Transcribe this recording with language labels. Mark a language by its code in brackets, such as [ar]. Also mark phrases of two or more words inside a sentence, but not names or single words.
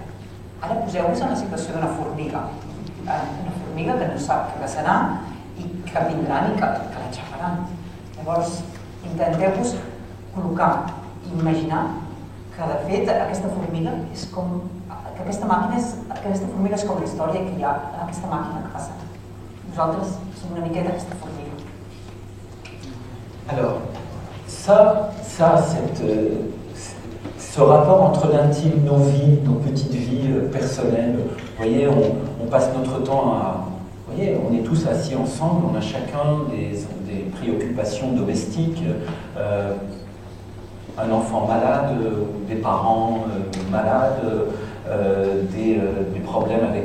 [ca] Ara poseu-vos en la situació d'una formiga, que no sap què passarà i que vindran i que l'aixafaran. Llavors, intenteu-vos col·locar i imaginar que, de fet, aquesta formiga és com... que aquesta formiga és com la història que hi ha en aquesta màquina que passa. Nosaltres som una miqueta aquesta formiga. [fr] Alors, ce rapport entre l'intime, nos vies, nos petites vies personnelles, vous voyez, on passe notre temps à... Vous voyez, on est tous assis ensemble, on a chacun des préoccupations domestiques, un enfant malade, des parents malades, des problèmes avec